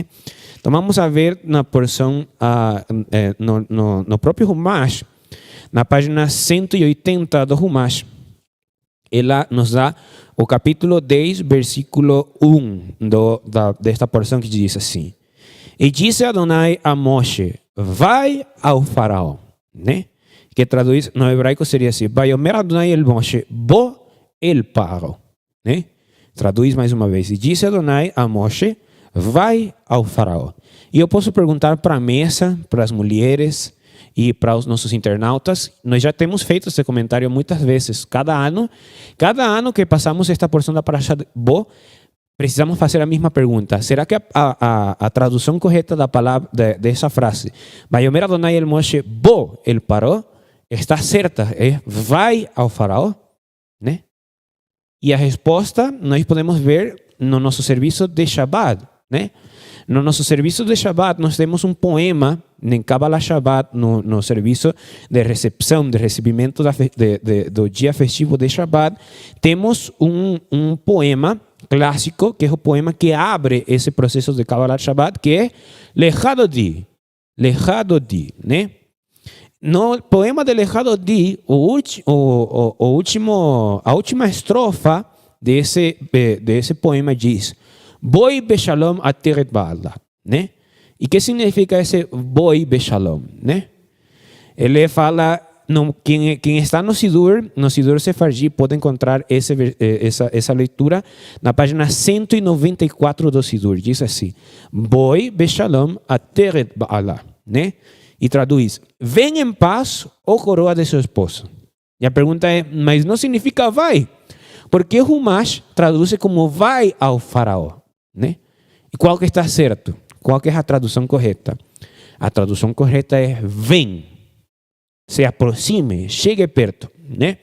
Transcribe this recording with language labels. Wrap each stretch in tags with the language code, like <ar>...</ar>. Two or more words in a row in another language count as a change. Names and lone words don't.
<pt>Então vamos a ver na porção, no próprio Humash, na página 180 do Humash, ela nos dá o capítulo 10, versículo 1 desta porção, que diz assim: e disse Adonai a Moshe, vai ao faraó, né? Que traduz no hebraico seria assim:</pt> <he>ויאמר אדני אל משה בא אל פרעה,</he> <pt>né? Traduz mais uma vez: e disse Adonai a Moshe, vai ao faraó. E eu posso perguntar para a mesa, para as mulheres e para os nossos internautas, nós já temos feito esse comentário muitas vezes. Cada ano que passamos esta porção da</pt> <he>פרשת בא,</he> <pt>precisamos fazer a mesma pergunta: será que a tradução correta da palavra dessa frase,</pt> <he>ויאמר אדני אל משה בא אל פרעה,</he> <pt>está certa? É vai ao faraó, né? E a resposta nós podemos ver no nosso serviço de Shabbat, né? No nosso serviço de Shabbat nós temos um poema em</pt> <he>קבלת שבת,</he> <pt>no serviço de recepção, de recebimento do dia festivo de Shabbat, temos um poema clássico, que é o poema que abre esse processo de</pt> <he>קבלת שבת,</he> <pt>que é</pt> <he>לכה דודי,</he> <pt>né? No poema de</pt> <he>לכה דודי,</he> <pt>a última estrofa desse poema diz:</pt> <he>בואי בשלום עטרת בעלה,</he> <pt>né? E que significa esse</pt> <he>בואי בשלום,</he> <pt>né? Ele fala, quem está no</pt> <he>סידור ספרדי</he> <pt>pode encontrar essa leitura na página 194 do Sidur. Diz assim:</pt> <he>בואי בשלום עטרת בעלה,</he> <pt>né? E traduz: vem em paz, ó coroa de seu esposo. E a pergunta é: mas não significa vai? Porque o Humash traduz como vai ao faraó, né? E qual que está certo? Qual que é a tradução correta? A tradução correta é vem, se aproxime, chegue perto, né?</pt>